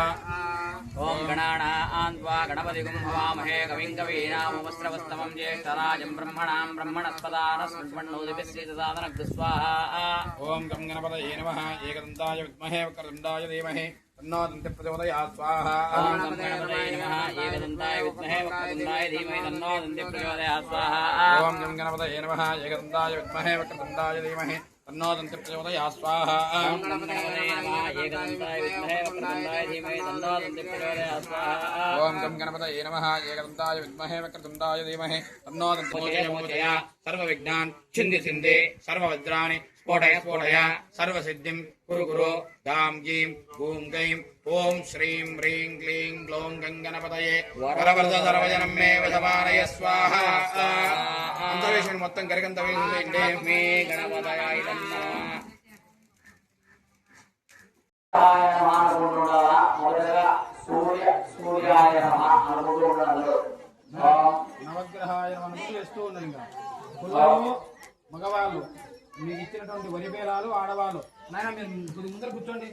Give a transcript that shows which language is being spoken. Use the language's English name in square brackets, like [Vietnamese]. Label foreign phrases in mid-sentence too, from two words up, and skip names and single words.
[Sanskrit] ఓం గణానాం త్వా గణపతిం భవామహే కవిం కవీనాముపస్రవస్తమం జ్యేష్ఠరాజం బ్రహ్మణస్పదానస్మన్నోదవశ్రీసాదనం స్వాహా. ఓం గం గణపతయే నమః ఏకదంతాయ విద్మహే వక్రతుండాయ ధీమహి तन्नो दन्ति प्रचोदयात् स्वाहा ओम गणपतये नमः एकदन्ताय विद्महे वक्रतुण्डाय धीमहि तन्नो दन्ति प्रचोदयात् स्वाहा ओम गं गणपतये नमः एकदन्ताय विद्महे वक्रतुण्डाय धीमहि तन्नो दन्ति प्रचोदयात् स्वाहा ओम गणपतये नमः एकदन्ताय विद्महे वक्रतुण्डाय धीमहि तन्नो दन्ति प्रचोदयात् स्वाहा ओम गं गणपतये नमः एकदन्ताय विद्महे वक्रतुण्डाय धीमहि तन्नो दन्ति प्रचोदयात् सर्वविघ्नान् छिन्धि छिन्धि सर्ववज्राणि स्फोटय स्फोटय सर्वसिद्धिं कुरु कुरु गां गीं गूं गैं ओम श्रीं ह्रीं क्लीं ग्लौं गणपतये वरवरद सर्वजनं मे वशमानय स्वाहा अंतरेश्वरी [Telugu] మొత్తం గరికంత వేయండి [Sanskrit] मे गणपतयाय नमः [Telugu] నవగ్రహాయ నమః చేస్తూ ఉండండి. ఇంకా పిల్లలు మగవాళ్ళు మీకు ఇచ్చినటువంటి వరి పేలాలు ఆడవాళ్ళు నాయన మీరు కొద్ది ముందర కూర్చోండి.